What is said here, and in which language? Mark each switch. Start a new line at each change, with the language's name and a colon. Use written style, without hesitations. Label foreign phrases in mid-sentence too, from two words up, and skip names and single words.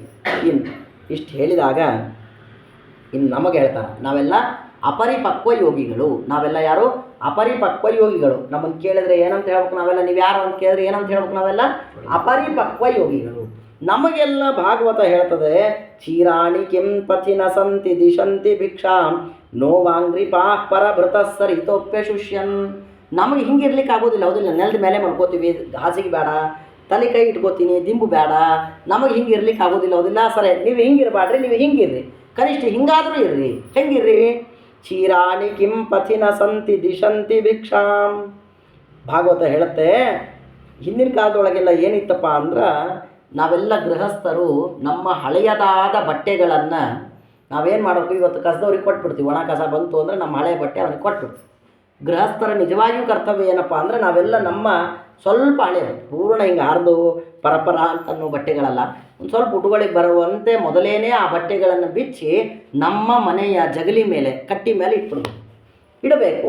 Kannada: ಇಷ್ಟು ಹೇಳಿದಾಗ ಇನ್ನು ನಮಗೆ ಹೇಳ್ತಾರೆ, ನಾವೆಲ್ಲ ಅಪರಿಪಕ್ವ ಯೋಗಿಗಳು. ನಾವೆಲ್ಲ ಯಾರು? ಅಪರಿಪಕ್ವ ಯೋಗಿಗಳು. ನಮ್ಮನ್ನು ಕೇಳಿದ್ರೆ ಏನಂತ ಹೇಳ್ಬೇಕು ನಾವೆಲ್ಲ? ನೀವು ಯಾರು ಅಂತ ಕೇಳಿದ್ರೆ ಏನಂತ ಹೇಳ್ಬೇಕು ನಾವೆಲ್ಲ? ಅಪರಿಪಕ್ವ ಯೋಗಿಗಳು. ನಮಗೆಲ್ಲ ಭಾಗವತ ಹೇಳ್ತದೆ,
Sanskrit: ಚೀರಾಣಿ ಕಿಂ ಪಥಿ ನ ಸಂತಿ ದಿಶಂತಿ ಭಿಕ್ಷಾಂ ನೋವಾಂಗ್ರಿಪಾ ಪರಭೃತ ಸರಿತೋಪ್ಯ ಶುಷ್ಯನ್.
Kannada: ನಮಗೆ ಹಿಂಗೆ ಇರ್ಲಿಕ್ಕೆ ಆಗೋದಿಲ್ಲ, ಹೌದಿಲ್ಲ? ನೆಲದ ಮೇಲೆ ಮಲ್ಕೋತೀವಿ, ಹಾಸಿಗೆ ಬೇಡ, ತಲೆ ಕೈ ಇಟ್ಕೋತೀನಿ, ದಿಂಬು ಬೇಡ. ನಮಗೆ ಹಿಂಗೆ ಇರ್ಲಿಕ್ಕೆ ಆಗೋದಿಲ್ಲ, ಹೌದಿಲ್ಲ? ಸರಿ, ನೀವು ಹಿಂಗಿರಬಾಡ್ರಿ, ನೀವು ಹಿಂಗಿರ್ರಿ, ಕನಿಷ್ಠ ಹಿಂಗಾದರೂ ಇರ್ರಿ.
Sanskrit: ಹೆಂಗಿರ್ರಿ? ಚೀರಾಣಿ ಕಿಂ ಪಥಿ ನ ಸಂತಿ ದಿಶಂತಿ ಭಿಕ್ಷಾಂ.
Kannada: ಭಾಗವತ ಹೇಳುತ್ತೆ, ಹಿಂದಿನ ಕಾಲದೊಳಗೆಲ್ಲ ಏನಿತ್ತಪ್ಪ ಅಂದ್ರೆ, ನಾವೆಲ್ಲ ಗೃಹಸ್ಥರು ನಮ್ಮ ಹಳೆಯದಾದ ಬಟ್ಟೆಗಳನ್ನು ನಾವೇನು ಮಾಡಬೇಕು, ಇವತ್ತು ಕಸದವ್ರಿಗೆ ಕೊಟ್ಬಿಡ್ತೀವಿ. ಒಣ ಕಸ ಬಂತು ಅಂದರೆ ನಮ್ಮ ಹಳೆಯ ಬಟ್ಟೆ ಅವನಿಗೆ ಕೊಟ್ಬಿಡ್ತೀವಿ. ಗೃಹಸ್ಥರ ನಿಜವಾಗಿಯೂ ಕರ್ತವ್ಯ ಏನಪ್ಪ ಅಂದರೆ ನಾವೆಲ್ಲ ನಮ್ಮ ಸ್ವಲ್ಪ ಹಳೆ ಪೂರ್ಣ ಹಿಂಗೆ ಹರಿದು ಪರಪರ ಅಂತನ್ನೋ ಬಟ್ಟೆಗಳಲ್ಲ, ಒಂದು ಸ್ವಲ್ಪ ಉಟುಗಳಿಗೆ ಬರುವಂತೆ ಮೊದಲೇನೇ ಆ ಬಟ್ಟೆಗಳನ್ನು ಬಿಚ್ಚಿ ನಮ್ಮ ಮನೆಯ ಜಗಲಿ ಮೇಲೆ ಕಟ್ಟಿ ಮೇಲೆ ಇಡಬೇಕು.